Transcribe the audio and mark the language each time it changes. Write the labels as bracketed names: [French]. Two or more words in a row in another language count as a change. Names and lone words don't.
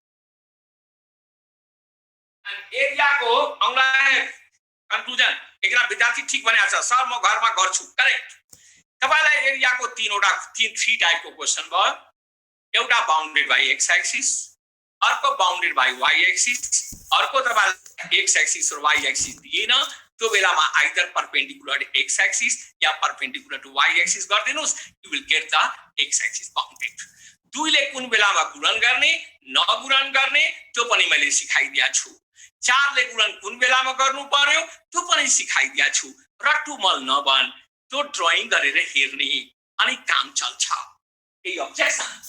[Nepali] अनि एरिया को अङ्ग्रेजी कन्क्लुजन एकजना विद्यार्थी ठीक भनेको छ सर म घरमा गर्छु करेक्ट। तपाईलाई एरिया को 3 टाइप को क्वेशन भयो। एउटा [English] bounded by x axis, [Nepali] अर्को [English] bounded by y axis, [Nepali] अर्को तपाईलाई [English] x axis [Nepali] र [English] y axis [Nepali] दिएन त्यो बेलामा [English] either perpendicular x axis [Nepali] या [English] perpendicular to y axis [Nepali] गर्दिनुस्, [English] you will get the x axis bounded. [Nepali] दुईले कुन बेलामा गुणन गर्ने नगुणन गर्ने त्यो पनि मैले सिकाइदिया छु। 4 ले गुणन कुन बेलामा गर्नु पर्यो त्यो पनि सिकाइदिया छु रट्टुमल नबन, त्यो ड्राइङ गरेर हेर्ने अनि काम चल्छ। यही अब्जेक्सन।